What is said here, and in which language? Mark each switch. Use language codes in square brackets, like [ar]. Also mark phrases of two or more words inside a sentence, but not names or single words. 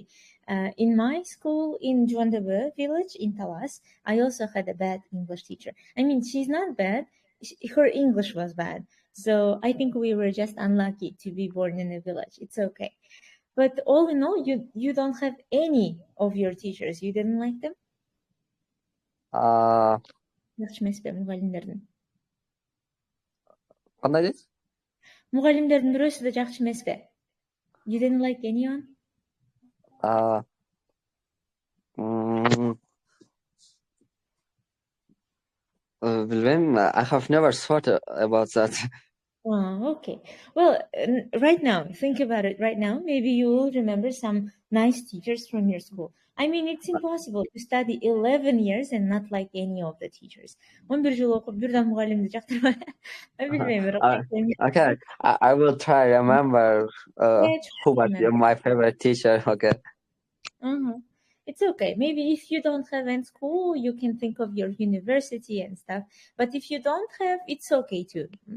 [en] In my school in Juandabö village in Talas, I also had a bad English teacher. I mean, she's not bad. Her English was bad. So I think we were just unlucky to be born in a village. It's okay. But all in all, you don't have any of your teachers. You didn't like them? [ky] Жакшы эмеспи мугалимдердин? Кандай дейсиз? Мугалимдердин бирөөсү да жакшы эмеспи? [en] You didn't like anyone? Bilmem, I have never thought about that. Okay. Well, right now, think about it right now. Maybe you will remember some nice teachers from your school. I mean, it's impossible to study 11 years and not like any of the teachers. [ky] 11 жыл окуп, бирден мугалимди жактырбай. [en] Okay, I will try remember who was my favorite teacher. Okay. It's okay. Maybe if you don't have in school, you can think of your university and stuff. But if you don't have, it's okay too.